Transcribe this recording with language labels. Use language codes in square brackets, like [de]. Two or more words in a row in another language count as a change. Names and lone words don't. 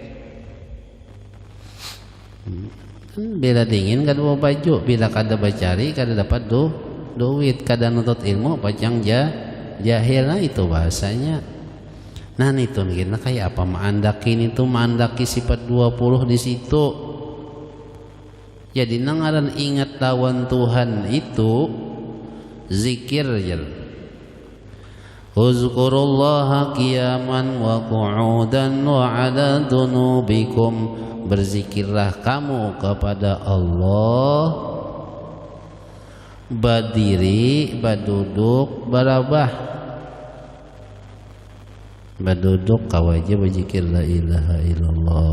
[bjn] Bila dingin kada baju, bila kada bacari kada dapat duit, kada nutut ilmu pacang jahil. [id] Nah itu bahasanya. [bjn] Nah itu kita kayak apa maandakin itu, maandaki sifat 20 di situ. Jadi nangaran ingat lawan Tuhan itu zikir ya. [ar] Uzkurullaha qiyaman wa qu'udan wa 'ala dunubikum. [id] Berzikirlah kamu kepada Allah berdiri, berduduk, berabah. Berduduk kau aja berzikir [ar] la ilaha illallah.